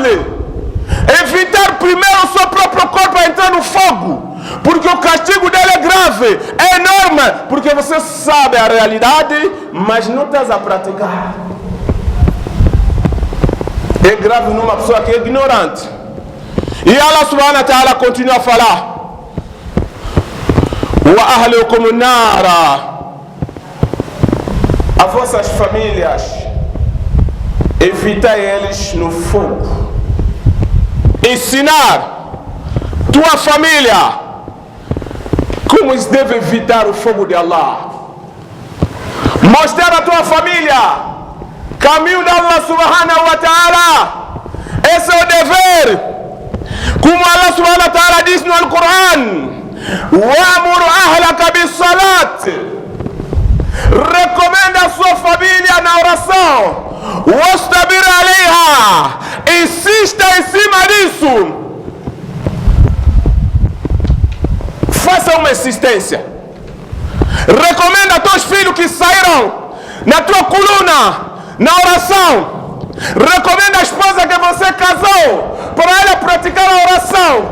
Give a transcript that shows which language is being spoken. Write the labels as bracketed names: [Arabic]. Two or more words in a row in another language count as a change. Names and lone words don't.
[Portuguese] Evitar primeiro o seu próprio corpo a entrar no fogo. Porque o castigo dele é grave, é enorme. Porque você sabe a realidade, mas não estás a praticar. É grave numa pessoa que é ignorante. E [Arabic] الله سبحانه وتعالى [Portuguese] continua a falar: [Arabic] وأهليكم نارا. [Portuguese] As vossas famílias, evitar eles no fogo. Ensinar tua família como eles devem evitar o fogo de Allah. Mostrar a tua família caminho de [Arabic] الله سبحانه وتعالى. [Portuguese] Esse é o dever. Como [Arabic] الله سبحانه وتعالى [Portuguese] diz no Alcorão: [Arabic] وأمر أهلك بالصلاة. [Portuguese] Recomenda a sua família na oração. [Arabic] واصطبر عليها. [Portuguese] Insista em cima disso. Faça uma insistência. Recomenda a teus filhos que saíram na tua coluna, na oração. Recomenda a esposa que você casou para ela praticar a oração.